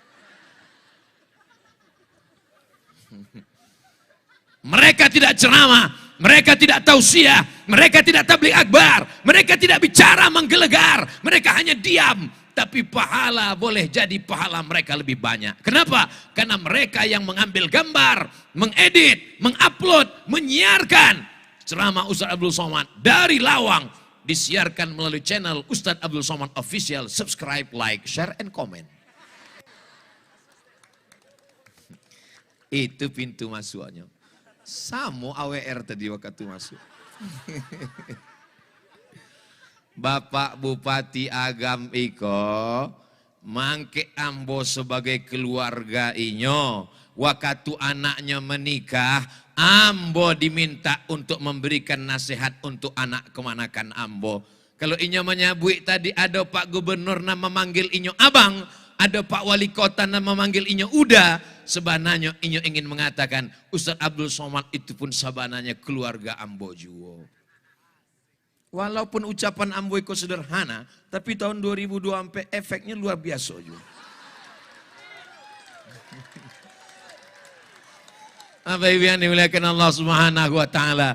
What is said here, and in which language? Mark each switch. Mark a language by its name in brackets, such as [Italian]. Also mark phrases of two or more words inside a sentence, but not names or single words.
[Indonesian] Mereka tidak ceramah, mereka tidak tausiah, mereka tidak tabligh akbar, mereka tidak bicara menggelegar, mereka hanya diam. Tapi pahala boleh jadi pahala mereka lebih banyak. Kenapa? Karena mereka yang mengambil gambar, mengedit, mengupload, menyiarkan ceramah Ustaz Abdul Somad dari Lawang, disiarkan melalui channel Ustaz Abdul Somad Official. [English] Subscribe, like, share, and comment. [Indonesian] Itu pintu masuknya. [Minangkabau] Samo AWR tadi waktu masuk. Bapak Bupati Agam iko mangke ambo sebagai keluarga inyo. [Indonesian] Waktu anaknya menikah, ambo diminta untuk memberikan nasihat untuk anak kemanakan ambo. [Minangkabau] Kalau inyo menyabui tadi ada Pak Gubernur nama manggil inyo abang, ada Pak Wali Kota nama manggil inyo uda. [Indonesian] Sebenarnya inyo ingin mengatakan Ustaz Abdul Somad itu pun sabananya keluarga ambo juga. Walaupun ucapan ambo itu sederhana, tapi tahun 2002 sampai efeknya luar biasa juga. Apa yang dimuliakan Allah [Arabic] Subhanahu wa taala.